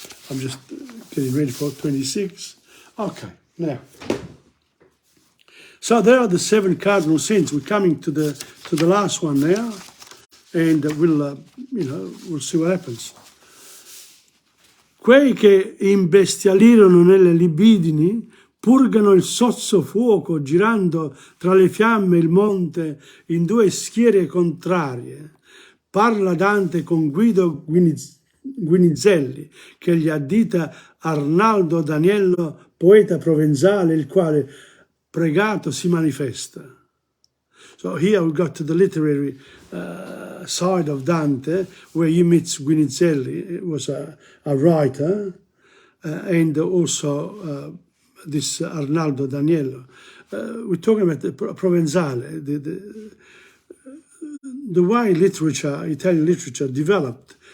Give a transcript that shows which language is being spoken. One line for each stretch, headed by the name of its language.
English: I'm just getting ready for 26. Okay, now. So there are the 7 cardinal sins. We're coming to the last one now, and we'll see what happens.
Italian: Quei che imbestialirono nelle libidini purgano il sozzo fuoco girando tra le fiamme il monte in 2 schiere contrarie. Parla Dante con Guido Guinizelli, che gli addita Arnaldo Daniello, poeta provenzale, il quale pregato si manifesta.
English: So here we got to the literary side of Dante, where he meets Guinizelli. It was a writer, and also this Arnaldo Daniello. We're talking about the Provenzale, the way literature, Italian literature developed.